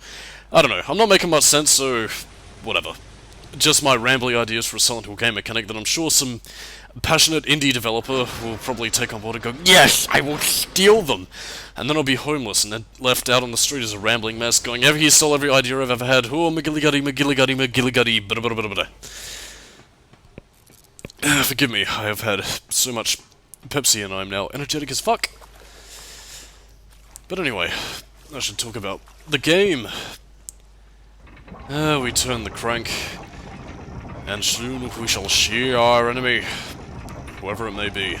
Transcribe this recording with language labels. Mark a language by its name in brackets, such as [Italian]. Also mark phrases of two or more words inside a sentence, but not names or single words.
[English] I don't know, I'm not making much sense, so whatever. Just my rambly ideas for a Silent Hill game mechanic that I'm sure some passionate indie developer will probably take on board and go, yes, I will steal them! And then I'll be homeless and then left out on the street as a rambling mess going, he stole every idea I've ever had, oh, McGilliguddy, McGilliguddy, McGilliguddy, bada bada bada bada. Forgive me, I have had so much Pepsi and I'm now energetic as fuck. But anyway, I should talk about the game. We turn the crank, and soon we shall see our enemy, whoever it may be.